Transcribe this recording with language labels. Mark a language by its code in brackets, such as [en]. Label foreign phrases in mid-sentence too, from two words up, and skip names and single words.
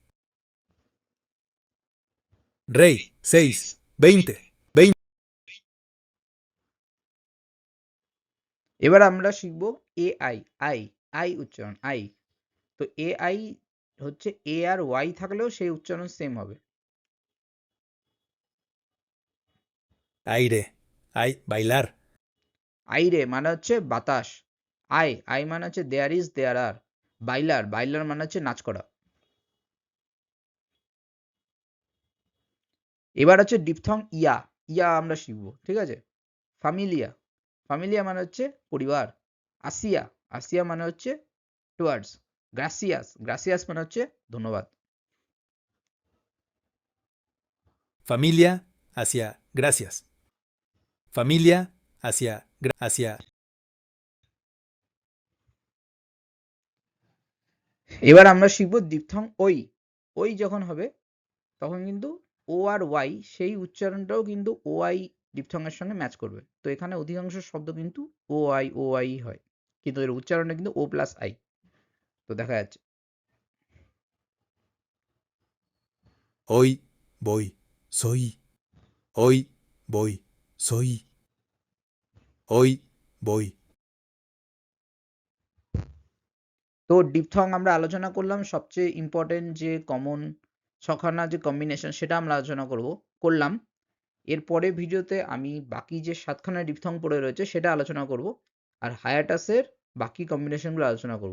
[es] Rey, 6, 20, 20. [bn] এবার আমরা শিখবো এ আই, আই, আই উচ্চারণ, আই। তো এ আই হচ্ছে এ আর ওয়াই থাকলেও সেই উচ্চারণ সেম হবে। [es] Aire, ay, bailar. [bn] আইরে মানে হচ্ছে বাতাস। আই, আই মানে হচ্ছে [en] there is, there are. [bn] বাইলার, বাইলার মানে হচ্ছে নাচ করা। এবার হচ্ছে ডিপথং ইয়া, ইয়া আমরা শিখবো, ঠিক আছে। ফামিলিয়া, ফামিলিয়া মানে হচ্ছে পরিবার। আসিয়া, আসিয়া মানে হচ্ছে টুয়ার্ডস। গ্রাসিয়াস, গ্রাসিয়াস মানে হচ্ছে ধন্যবাদ। [es] Familia, hacia, gracias. Familia, hacia, hacia. [bn] এবার আমরা শিখবো ডিপথং ওই। ওই যখন হবে তখন কিন্তু ও আর ওয়াই সেই উচ্চারণটাও কিন্তু ও আই ডিপথং এর সঙ্গে ম্যাচ করবে। তো এখানে অধিকাংশ শব্দ কিন্তু ও আই হয়, কিন্তু এর উচ্চারণটা কিন্তু ও প্লাস আই। তো দেখা যাচ্ছে [es] Hoy, voy, soy. Hoy, voy, soy. Hoy, voy. [bn] তো ডিপথং আমরা আলোচনা করলাম, সবচেয়ে ইম্পর্টেন্ট যে কমন ছখানা যে কম্বিনেশন সেটা আমরা আলোচনা করলাম। এর পরের ভিডিওতে আমি বাকি যে ৭ খানা ডিপথং পড়ে রয়েছে সেটা আলোচনা করব। আর হায়াটাসের বাকি কম্বিনেশনগুলো আলোচনা করব।